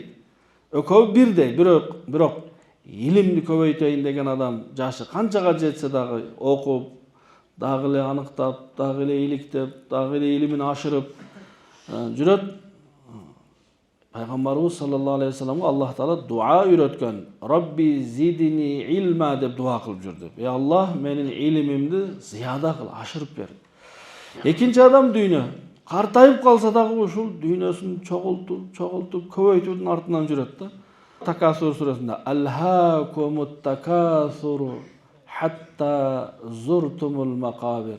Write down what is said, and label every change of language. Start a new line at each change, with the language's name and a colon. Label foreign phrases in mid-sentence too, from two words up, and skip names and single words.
Kyrgyz: Экөө бирдей, бирок илимди көбөйтөйүн деген адам жашы канчага жетсе дагы окуп, дагы эле аныктап, дагы эле иликтеп, дагы эле илимин ашырып жүрөт. Пайгамбарыбыз
Arabic: صلى الله عليه وسلم
Kyrgyz: Аллах таала дуа үйрөткөн.
Arabic: رب زدني علما
Kyrgyz: деп дуа кылып жүрдү. Ey Аллах, менин илимимди зияда кыл, ашырып бер. Экинчи адам дүйнө. Картайып калса дагы ушул дүйнөсүн чогултуп, көбөйтүүнүн артынан жүрөт да. Такасур сүрөсүндө
Arabic: ألهاكم التكاثر حتى زرتم المقابر.